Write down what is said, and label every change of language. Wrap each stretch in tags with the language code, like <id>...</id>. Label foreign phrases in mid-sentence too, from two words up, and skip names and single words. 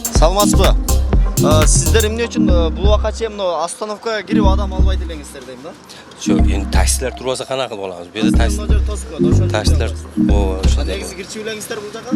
<ky>саламатсызбы? Сиздер эмне үчүн бул убакка чейин остановкага кирип адам албайт элеңиздер дейм да?</ky> <uz>Şu endi taksiler tursa kana qilib olamiz. Bu yerda</uz> <ky>Мына жер тосуп коет, ошону. taksiler ошондой. Негизи кирчи элеңиздер бул жака?</ky>